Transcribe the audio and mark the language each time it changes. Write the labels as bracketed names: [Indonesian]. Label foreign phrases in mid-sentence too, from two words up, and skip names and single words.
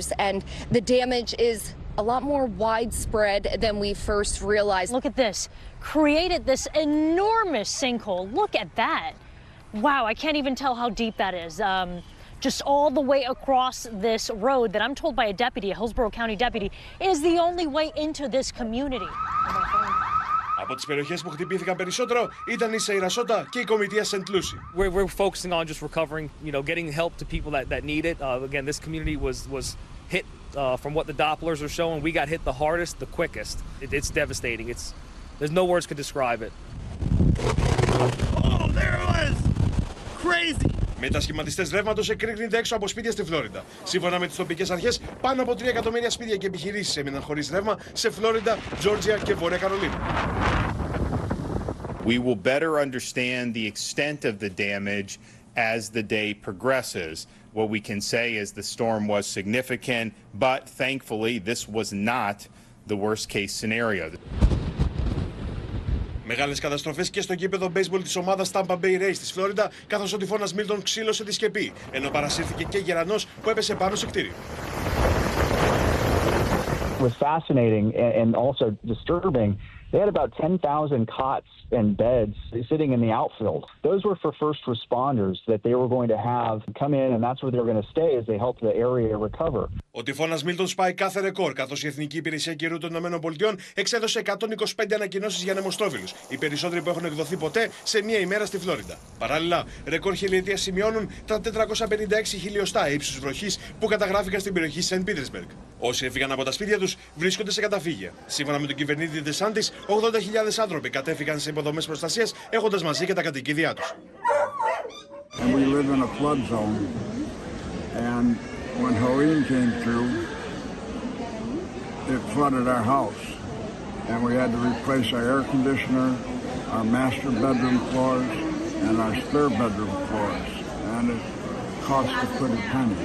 [English] And the damage is a lot more widespread than we first realized. Look at this. Created this enormous sinkhole. Look at that. Wow, I can't even tell how deep that is. Just all the way across this road that I'm told by a deputy, a Hillsborough County deputy, is the only way into this community. [Greek] Από τις περιοχές που χτυπήθηκαν περισσότερο ήταν η Σερασότα και η κομιτεία Σεντ Λούσι. [English] We're focusing on just recovering, getting help to people that need it. Again, this community was hit from what the Dopplers are showing. We got hit the hardest, the quickest. It's devastating. There's no words could describe it. Oh, there it was! Crazy! [Greek] Μετασχηματιστές ρεύματος εκρήγνονται έξω από σπίτια στη Φλόριντα. Σύμφωνα με τις τοπικές αρχές, πάνω από 3 εκατομμύρια σπίτια και επιχειρήσεις έμειναν χωρίς ρεύμα σε Φλόριντα, Τζόρτζια και Βόρεια Καρολίνα. [English] We will better understand the extent of the damage as the day progresses. What we can say is the storm was significant, but thankfully this was not the worst case scenario. [Greek] Μεγάλες καταστροφές και στο γήπεδο baseball της ομάδας Tampa Bay Rays της Φλόριντα, καθώς ο τυφώνας Milton ξύλωσε τη σκεπή, ενώ παρασύρθηκε και γερανός που έπεσε πάνω σε κτίριο. [English] It was fascinating and also disturbing. They had about 10,000 cots and beds sitting in the outfield. Those were for first responders that they were going to have come in, and that's where they were going to stay as they helped the area recover. [Greek] Ο τυφώνας Milton σπάει κάθε ρεκόρ, καθώς η Εθνική Υπηρεσία Καιρού των ΗΠΑ εξέδωσε 125 ανακοινώσεις για ανεμοστρόβιλους, οι περισσότεροι που έχουν εκδοθεί ποτέ σε μία ημέρα στη Φλόριντα. Παράλληλα, ρεκόρ χιλιετίας σημειώνουν τα 456 χιλιοστά ύψους βροχής που καταγράφηκαν στην περιοχή Σεντ Πίτερσμπεργκ. Όσοι έφυγαν από τα σπίτια τους βρίσκονται σε καταφύγια. Σύμφωνα με τον κυβερνήτη Ντεσάντης, 80.000 άνθρωποι κατέφυγαν σε υποδομές προστασίας, έχοντας μαζί και τα κατοικίδια τους. [English] When Helene came through, it flooded our house, and we had to replace our air conditioner, our master bedroom floors, and our spare bedroom floors, and it cost a pretty penny.